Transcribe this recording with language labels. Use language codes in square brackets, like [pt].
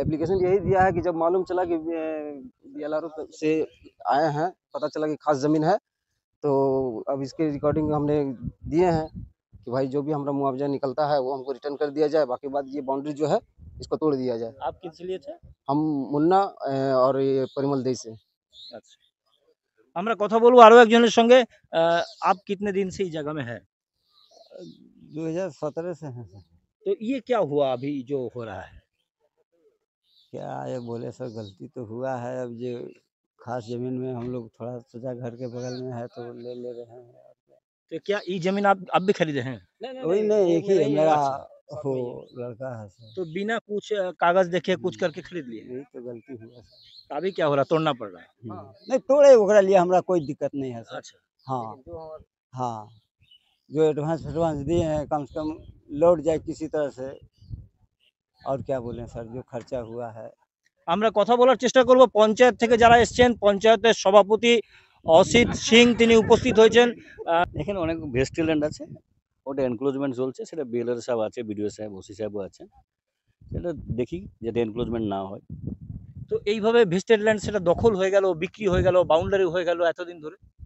[hi] Application यही दिया है कि जब मालूम चला कि BLRO से आए हैं, पता चला कि खास ज़मीन है, तो अब इसके रिकॉर्डिंग हमने दिए हैं कि भाई जो भी हमारा मुआवजा निकलता है वो हमको रिटर्न कर दिया जाए, बाकी बात ये बाउंड्री जो है इसको तोड़ दिया जाए। आप किस लिए थे? हम मुन्ना और ये परिमल देश से। [bn] আচ্ছা, আমরা কথা বলবো আরো একজনের সঙ্গে। [hi] आप कितने दिन से इस जगह में है? 2017 से हैं सर। तो ये क्या हुआ अभी जो हो रहा है? क्या ये बोले सर, गलती तो हुआ है। अब ये खास जमीन में हम लोग थोड़ा सोचा घर के बगल में है तो ले रहे हैं। तो क्या ये जमीन आप अब भी खरीदे हैं? वही नहीं, एक ही है मेरा, अच्छा, हो लड़का है सर। तो बिना कुछ कागज देखे कुछ करके खरीद लिए? यही तो गलती हुआ सर। तो अभी क्या हो रहा है? तोड़ना पड़ रहा है? नहीं तोड़े, ओकरा लिए हमरा कोई दिक्कत नहीं है सर। अच्छा, हाँ हाँ, जो एडवांस दिए हैं कम से कम लौट जाए किसी तरह से। और क्या बोलें सर, जो खर्चा हुआ है। [bn] আমরা কথা বলার চেষ্টা করব পঞ্চায়েত থেকে যারা এসেছেন। পঞ্চায়েতের সভাপতি অসিত সিং তিনি উপস্থিত হয়েছেন। এখানে অনেক ভেস্টেল ল্যান্ড আছে, ওটা এনক্লোজমেন্ট চলছে, সেটা বিএলআর সাহেব আছে, বিডিও সাহেব, ওসি সাহেবও আছেন। সেটা দেখি যাতে এনক্লোজমেন্ট না হয়। তো এইভাবে ভেস্টেড ল্যান্ড সেটা দখল হয়ে গেল, বিক্রি হয়ে গেল, বাউন্ডারি হয়ে গেল এতদিন ধরে।